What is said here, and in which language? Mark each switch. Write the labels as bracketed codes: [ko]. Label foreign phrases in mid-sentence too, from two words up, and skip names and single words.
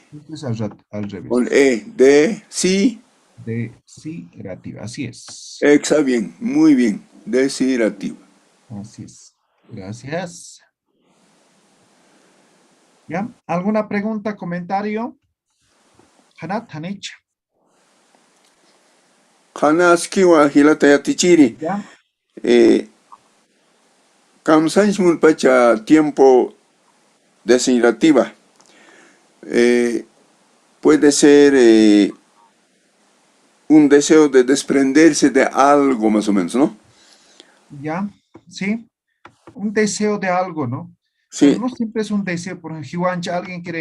[es] Esto es al revés. Con E. De, sí. Desirativa, así es. Está bien. Muy bien. Desirativa. Así es. Gracias. ¿Ya? ¿Alguna pregunta, comentario? [ay] Hanat, Hanich. Kanaskiwa hilata tichiri. [es] ¿Ya? [ay] Kamsanchmun pacha [es] tiempo desirativa. Puede ser un deseo de desprenderse de algo más o menos, ¿no? ¿Ya? Sí. Un deseo de algo, ¿no? Sí. Pero no siempre es un deseo. Por ejemplo, Jiwancha, alguien